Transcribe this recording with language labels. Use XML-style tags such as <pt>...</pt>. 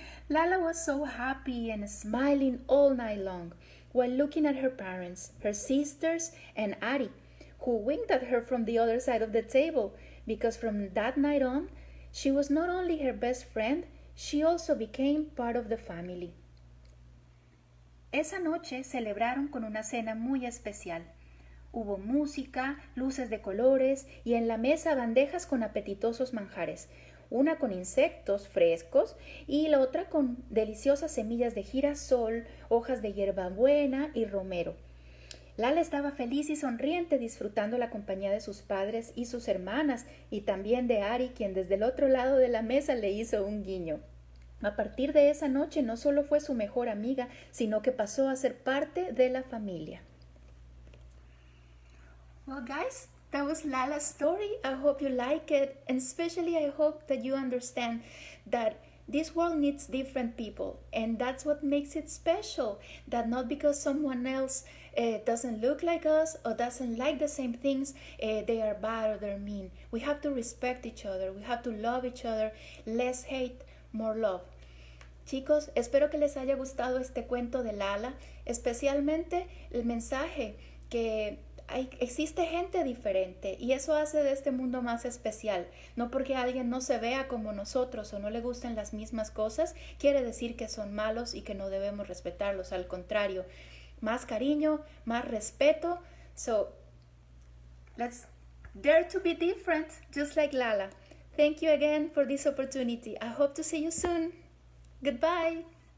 <en>Lala was so happy and smiling all night long, while looking at her parents, her sisters, and Ari, who winked at her from the other side of the table, because from that night on, she was not only her best friend, she also became part of the family.</en> <es>Esa noche celebraron con una cena muy especial. Hubo música, luces de colores y en la mesa bandejas con apetitosos manjares, una con insectos frescos y la otra con deliciosas semillas de girasol, hojas de hierbabuena y romero. Lala estaba feliz y sonriente disfrutando la compañía de sus padres y sus hermanas y también de Ari, quien desde el otro lado de la mesa le hizo un guiño. A partir de esa noche no solo fue su mejor amiga, sino que pasó a ser parte de la familia.</es> <en>Well, guys, that was Lala's story. I hope you like it, and especially I hope that you understand that this world needs different people, and that's what makes it special, that not because someone else doesn't look like us or doesn't like the same things, they are bad or they're mean. We have to respect each other. We have to love each other. Less hate, more love.</en> <es>Chicos, espero que les haya gustado este cuento de Lala, especialmente el mensaje que existe gente diferente y eso hace de este mundo más especial. No porque alguien no se vea como nosotros o no le gusten las mismas cosas, quiere decir que son malos y que no debemos respetarlos. Al contrario, más cariño, más respeto.</es> <en>So, let's dare to be different, just like Lala. Thank you again for this opportunity. I hope to see you soon. Goodbye.</en>